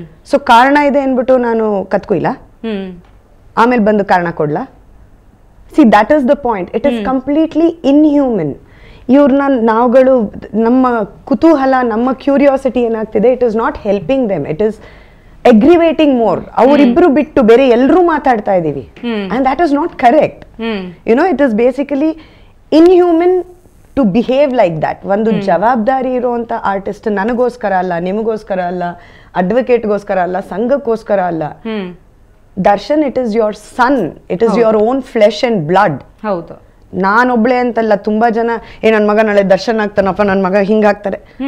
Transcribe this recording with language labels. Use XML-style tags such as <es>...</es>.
<kn>So ಕಾರಣ ಇದೆ ಅನ್ಬಿಟ್ಟು ನಾನು ಕತ್ಕೊಯ್ಲ, ಆಮೇಲೆ ಬಂದು ಕಾರಣ ಕೊಡ್ಲಾ?</kn> <en>See, that is the point. It is completely inhuman.</en> <kn>ಇವ್ರನ್ನ ನಾವುಗಳು, ನಮ್ಮ ಕುತೂಹಲ, ನಮ್ಮ ಕ್ಯೂರಿಯಾಸಿಟಿ ಏನಾಗ್ತಿದೆ,</kn> <en>It is not helping them, it is aggravating more.</en> <kn>ಅವರಿಬ್ರು ಬಿಟ್ಟು ಬೇರೆ ಎಲ್ಲರೂ ಮಾತಾಡ್ತಾ ಇದೀವಿ,</kn> <en>and that is not correct. You know, it is basically inhuman to behave like that.</en> <kn>ಒಂದು ಜವಾಬ್ದಾರಿ ಇರುವಂತ ಆರ್ಟಿಸ್ಟ್ ನನಗೋಸ್ಕರ ಅಲ್ಲ, ನಿಮಗೋಸ್ಕರ ಅಲ್ಲ, ಅಡ್ವೊಕೇಟ್ಗೋಸ್ಕರ ಅಲ್ಲ, ಸಂಘಕ್ಕೋಸ್ಕರ ಅಲ್ಲ.</kn> <en>Darshan, it is your son, it is your own flesh and blood.</en> <kn>ಹೌದು, ನಾನೊಬ್ಳೆ ಅಂತಲ್ಲ, ತುಂಬಾ ಜನ ನನ್ನ ಮಗ ನಾಳೆ ದರ್ಶನ್ ಆಗ್ತಾನಪ್ಪ, ನನ್ನ ಮಗ ಹಿಂಗಾಗ್ತಾರೆ.</kn>